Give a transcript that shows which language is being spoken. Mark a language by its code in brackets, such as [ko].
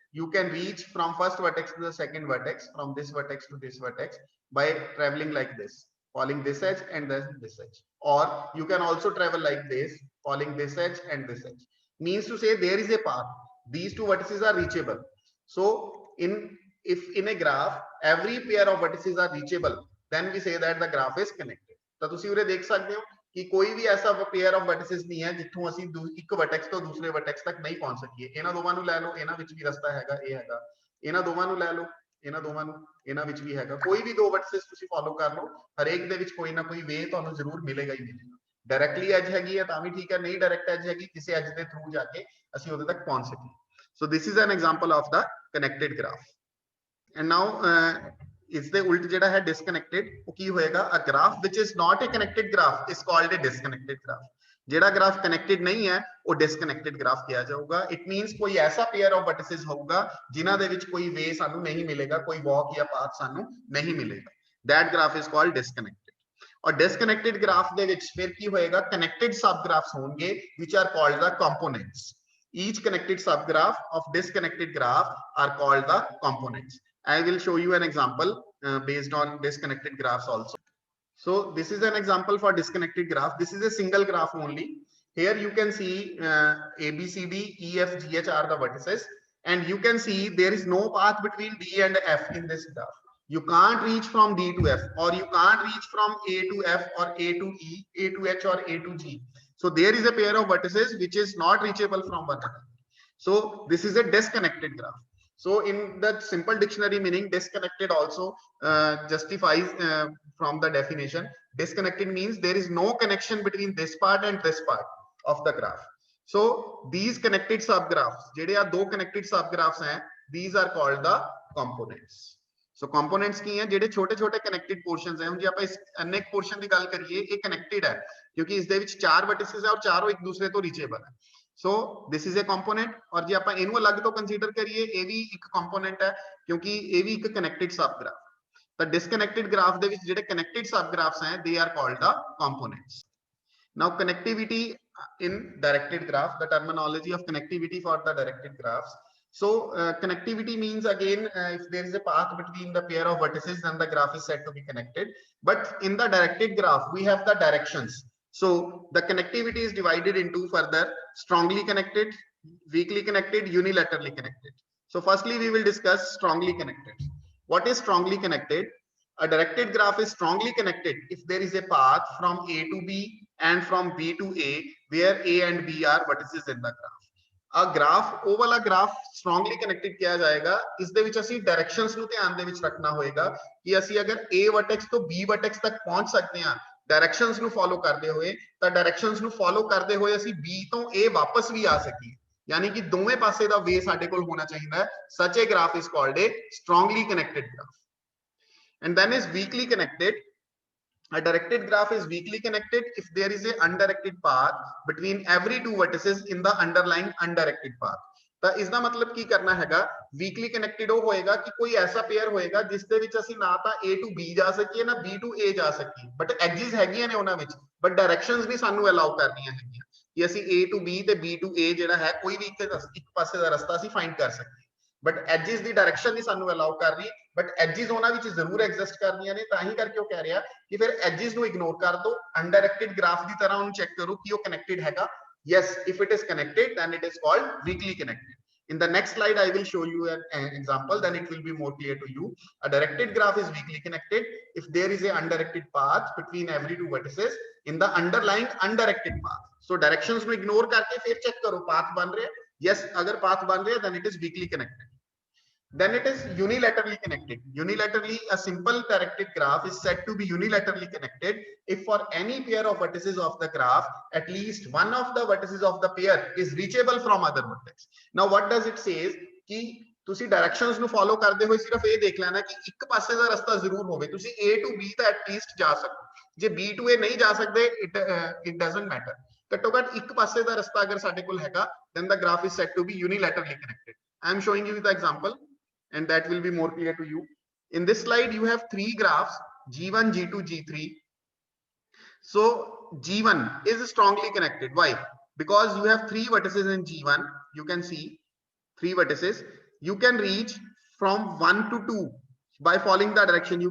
[en] you can reach from first vertex to the second vertex, from this vertex to this vertex by traveling like this, following this edge and then this edge, or you can also travel like this, following this edge and this edge। means to say there is a path, these two vertices are reachable। so if in a graph every pair of vertices are reachable, then we say that the graph is connected। [pa] ਤਾਂ ਤੁਸੀਂ ਉਰੇ ਦੇਖ ਸਕਦੇ ਹੋ [hi] कि कोई भी ऐसा पेयर ऑफ वर्टिसेस नहीं है [pa] जिੱਥੋਂ ਅਸੀਂ ਇੱਕ ਵਰਟੈਕਸ ਤੋਂ ਦੂਸਰੇ ਵਰਟੈਕਸ ਤੱਕ ਨਹੀਂ ਪਹੁੰਚ ਸਕੀਏ। ਇਹਨਾਂ ਦੋਵਾਂ ਨੂੰ ਲੈ ਲਓ, ਇਹਨਾਂ ਵਿੱਚ ਵੀ ਰਸਤਾ ਹੈਗਾ, ਇਹ ਹੈਗਾ। ਇਹਨਾਂ ਦੋਵਾਂ ਨੂੰ ਲੈ ਲਓ, ਇਹਨਾਂ ਦੋਵਾਂ ਨੂੰ, ਇਹਨਾਂ ਵਿੱਚ ਵੀ ਹੈਗਾ। ਕੋਈ ਵੀ ਦੋ ਵਰਟਿਸਸ ਤੁਸੀਂ ਫੋਲੋ ਕਰ ਲਓ, ਹਰੇਕ ਦੇ ਵਿੱਚ ਕੋਈ ਨਾ ਕੋਈ ਵੇ ਤੁਹਾਨੂੰ ਜ਼ਰੂਰ ਮਿਲੇਗਾ ਹੀ ਮਿਲੇਗਾ। ਡਾਇਰੈਕਟਲੀ ਐਜ ਹੈਗੀ ਹੈ ਤਾਂ ਵੀ ਠੀਕ ਹੈ, ਨਹੀਂ ਡਾਇਰੈਕਟ ਐਜ ਹੈਗੀ, ਕਿਸੇ ਐਜ ਦੇ ਥਰੂ ਜਾ ਕੇ ਅਸੀਂ ਉਹਦੇ ਤੱਕ ਪਹੁੰਚ ਸਕੀਏ। [en] So this is an example of the connected graph. And now [pa] ਇਸ ਦੇ ਉਲਟ ਜਿਹੜਾ ਹੈ ਡਿਸਕਨੈਕਟਡ, ਉਹ ਕੀ ਹੋਏਗਾ? [en] A graph which is not a connected graph is called a disconnected graph. [pa] ਜਿਹੜਾ ਗ੍ਰਾਫ ਕਨੈਕਟਡ ਨਹੀਂ ਹੈ ਉਹ ਡਿਸਕਨੈਕਟਡ ਗ੍ਰਾਫ ਕਿਹਾ ਜਾਊਗਾ। [en] it means [pa] ਕੋਈ ਐਸਾ ਪੇਅਰ ਆਫ ਵਰਟਿਸਿਸ ਹੋਊਗਾ ਜਿਨ੍ਹਾਂ ਦੇ ਵਿੱਚ ਕੋਈ ਵੇ ਸਾਨੂੰ ਨਹੀਂ ਮਿਲੇਗਾ, ਕੋਈ ਵਾਕ ਜਾਂ ਪਾਥ ਸਾਨੂੰ ਨਹੀਂ ਮਿਲੇਗਾ। [en] that graph is called disconnected। [pa] ਔਰ disconnected graph ਦੇ ਵਿੱਚ ਫਿਰ ਕੀ ਹੋਏਗਾ? [en] connected subgraphs [pa] ਹੋਣਗੇ [en] which are called the components। each connected subgraph of disconnected graph are called the components। I will show you an example based on disconnected graphs also। so this is an example for disconnected graph। this is a single graph only। here you can see a b c d e f g h are the vertices, and you can see there is no path between d and f in this graph। you can't reach from d to f, or you can't reach from a to f, or a to e, a to h, or a to g। so there is a pair of vertices which is not reachable from one another। so this is a disconnected graph। so in the simple dictionary meaning, disconnected also justifies from the definition। disconnected means there is no connection between this part and this part of the graph। so these connected subgraphs, [pa] ਜਿਹੜੇ ਆ ਦੋ [en] connected subgraphs [hi] हैं, [en] these are called the components। so components [pa] ਕੀ ਹੈ? ਜਿਹੜੇ ਛੋਟੇ ਛੋਟੇ connected portions ਹੈ। ਹੁਣ ਜੇ ਆਪਾਂ ਇਸ ਅਨੇਕ portion ਦੀ ਗੱਲ ਕਰੀਏ, ਇਹ connected ਹੈ ਕਿਉਂਕਿ ਇਸ ਦੇ ਵਿੱਚ 4 vertices ਹੈ ਔਰ ਚਾਰੋਂ ਇੱਕ ਦੂਸਰੇ ਤੋਂ reachable ਹੈ। [en] so this is a component। [pa] और ਜੇ ਆਪਾਂ ਇਹਨੂੰ ਅਲੱਗ ਤੋਂ ਕੰਸੀਡਰ ਕਰੀਏ, ਇਹ ਵੀ ਇੱਕ ਕੰਪੋਨੈਂਟ ਹੈ ਕਿਉਂਕਿ ਇਹ ਵੀ ਇੱਕ ਕਨੈਕਟਡ ਸਬ ਗ੍ਰਾਫ। ਤਾਂ ਡਿਸਕਨੈਕਟਡ ਗ੍ਰਾਫ ਦੇ ਵਿੱਚ ਜਿਹੜੇ ਕਨੈਕਟਡ ਸਬ ਗ੍ਰਾਫਸ ਹੈ, [en] they are called the components। now connectivity in directed graph, the terminology of connectivity for the directed graphs। So connectivity means again if there is a path between the pair of vertices, then the graph is said to be connected. But in the directed graph, we have the directions. So the connectivity is divided into further strongly connected, weakly connected, unilaterally connected. So firstly, we will discuss strongly connected. What is strongly connected? A directed graph is strongly connected if there is a path from A to B and from B to A, where A and B are vertices in the graph. [pa] ਆ graph ਉਹ ਵਾਲਾ graph strongly connected ਕਿਹਾ ਜਾਏਗਾ। ਇਸ ਦੇ ਵਿੱਚ ਅਸੀਂ directions ਨੂੰ ਧਿਆਨ ਦੇ ਵਿੱਚ ਰੱਖਣਾ ਹੋਏਗਾ ਕਿ ਅਸੀਂ ਅਗਰ A ਵਰਟੈਕਸ ਤੋਂ B ਵਰਟੈਕਸ ਤੱਕ ਪਹੁੰਚ ਸਕਦੇ ਹਾਂ ਡਾਇਰੈਕਸ਼ਨਸ ਨੂੰ ਫੋਲੋ ਕਰਦੇ ਹੋਏ, ਤਾਂ ਡਾਇਰੈਕਸ਼ਨਸ ਨੂੰ ਫੋਲੋ ਕਰਦੇ ਹੋਏ ਅਸੀਂ B ਤੋਂ A ਵਾਪਸ ਵੀ ਆ ਸਕੀਏ, [hi] यानी कि [pa] दोवें पासे दा वे साडे कोल होना चाहिए है। [en] Such a graph is called a strongly connected graph. And then is weakly connected. A directed graph is weakly connected if there is a undirected path between every two vertices in the underlying undirected path। [pa] ਤਾਂ ਇਸ ਦਾ ਮਤਲਬ ਕੀ ਕਰਨਾ ਹੈਗਾ, weekly connected ਉਹ ਹੋਏਗਾ ਕਿ ਕੋਈ ਐਸਾ ਪੇਅਰ ਹੋਏਗਾ ਜਿਸ ਦੇ ਵਿੱਚ ਅਸੀਂ ਨਾ ਤਾਂ A to B ਜਾ ਸਕੀਏ ਨਾ B to A ਜਾ ਸਕੀਏ, ਬਟ ਐਡਜਸ ਹੈਗੀਆਂ ਨੇ ਉਹਨਾਂ ਵਿੱਚ, ਬਟ ਡਾਇਰੈਕਸ਼ਨਸ ਨਹੀਂ ਸਾਨੂੰ ਅਲਾਉ ਕਰਨੀਆਂ ਹੈਗੀਆਂ ਕਿ ਅਸੀਂ A to B ਤੇ B to A ਜਿਹੜਾ ਹੈ ਕੋਈ ਵੀ ਇੱਕ ਪਾਸੇ ਦਾ ਰਸਤਾ ਅਸੀਂ ਫਾਈਂਡ ਕਰ ਸਕੀਏ, ਬਟ ਐਡਜਸ ਦੀ ਡਾਇਰੈਕਸ਼ਨ ਨਹੀਂ ਸਾਨੂੰ ਅਲਾਉ ਕਰ ਰਹੀ, ਬਟ ਐਡਜਸ ਉਹਨਾਂ ਵਿੱਚ ਜ਼ਰੂਰ ਐਗਜ਼ਿਸਟ ਕਰਨੀਆਂ ਨੇ। ਤਾਂ ਹੀ ਕਰਕੇ ਉਹ ਕਹਿ ਰਿਹਾ ਕਿ ਫਿਰ ਐਡਜਸ ਨੂੰ ਇਗਨੋਰ ਕਰ ਦਿਓ, ਅਨਡਾਇਰੈਕਟਡ ਗ੍ਰਾਫ ਦੀ ਤਰ੍ਹਾਂ ਉਹਨੂੰ ਚੈੱਕ ਕਰੋ ਕਿ ਉਹ ਕਨੈਕਟਡ ਹੈਗਾ। [en] yes, if it is connected then it is called weakly connected। in the next slide I will show you an example, then it will be more clear to you। a directed graph is weakly connected if there is a undirected path between every two vertices in the underlying undirected path। [pa] so directions ਨੂੰ ignore ਕਰਕੇ ਫਿਰ check ਕਰੋ path ਬਣ ਰਿਹਾ, yes ਅਗਰ path ਬਣ ਰਿਹਾ [en] then it is weakly connected। then it is unilaterally connected। unilaterally, a simple directed graph is said to be unilaterally connected if for any pair of vertices of the graph at least one of the vertices of the pair is reachable from other vertex। now what does it says [hi] कि [pa] ਤੁਸੀਂ directions ਨੂੰ follow ਕਰਦੇ ਹੋਏ ਸਿਰਫ ਇਹ ਦੇਖ ਲੈਣਾ ਕਿ ਇੱਕ ਪਾਸੇ ਦਾ ਰਸਤਾ ਜ਼ਰੂਰ ਹੋਵੇ, ਤੁਸੀਂ A to B ਤਾਂ ਐਟਲੀਸਟ ਜਾ ਸਕੋ, ਜੇ B to A ਨਹੀਂ ਜਾ ਸਕਦੇ [en] it doesn't matter, [pa] ਘੱਟੋ ਘੱਟ ਇੱਕ ਪਾਸੇ ਦਾ ਰਸਤਾ ਅਗਰ ਸਾਡੇ ਕੋਲ ਹੈਗਾ [en] then the graph is said to be unilaterally connected। I am showing you the example and that will be more clear to you। in this slide you have three graphs G1, G2, G3। so G1 is strongly connected। why? because you have three vertices in G1, you can see three vertices, you can reach from 1 to 2 by following the direction।